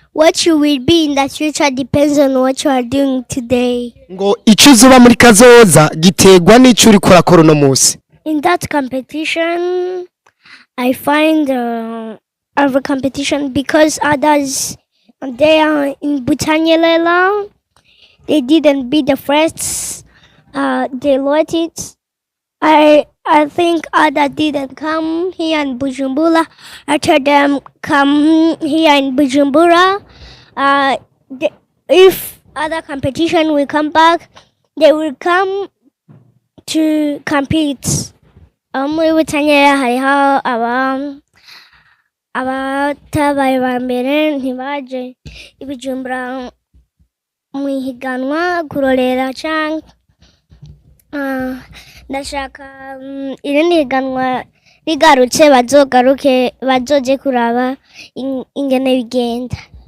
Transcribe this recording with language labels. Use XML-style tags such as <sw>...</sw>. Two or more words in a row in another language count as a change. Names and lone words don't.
<en>What you will be in the future depends on what you are doing today.</en> <rn>ngo icyo uzuba muri kazoza giterwa n'icyo uri kurakora uno munsi.</rn> <en>In that competition, I find other competition because others they are in Butanyelela. They didn't be the first. They lost it. I think others didn't come here in Bujumbura. After them come here in Bujumbura, if other competition will come back, they will come to compete.</en> <rn>Muri Butanyerera hariho abatabaye ba mbere ntibaje i Bujumbura mu ihiganwa kurorera canke ndashaka irindi higanwa rigarutse bazoje kuraba ingene bigenda.</rn>